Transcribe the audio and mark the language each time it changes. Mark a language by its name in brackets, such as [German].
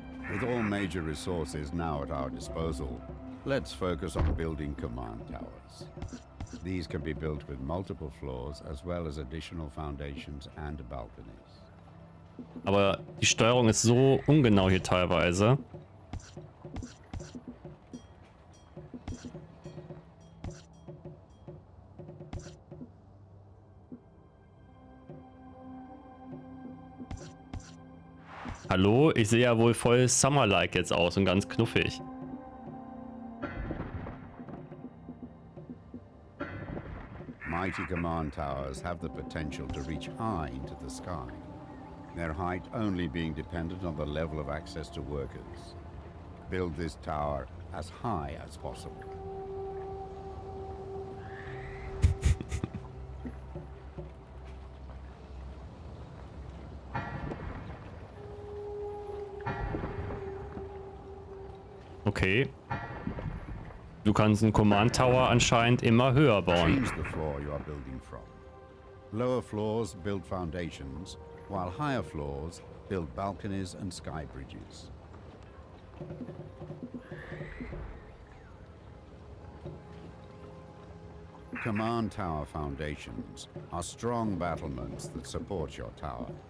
[English] With all major resources now at our disposal, let's focus on building command towers. These can be built with multiple floors as well as additional foundations and balconies. [German] Aber die Steuerung ist so ungenau hier teilweise. Hallo, ich sehe ja wohl voll Summer-like jetzt aus und ganz knuffig. [English] Mighty command towers have the potential to reach high into the sky, their height only being dependent on the level of access to workers. Build this tower as high as possible. Okay. [German] Du kannst einen Command Tower anscheinend immer höher bauen. [English] Change the floor you are building from. Lower floors build foundations, while higher floors build balconies and sky bridges. Command tower foundations are strong battlements that support your tower.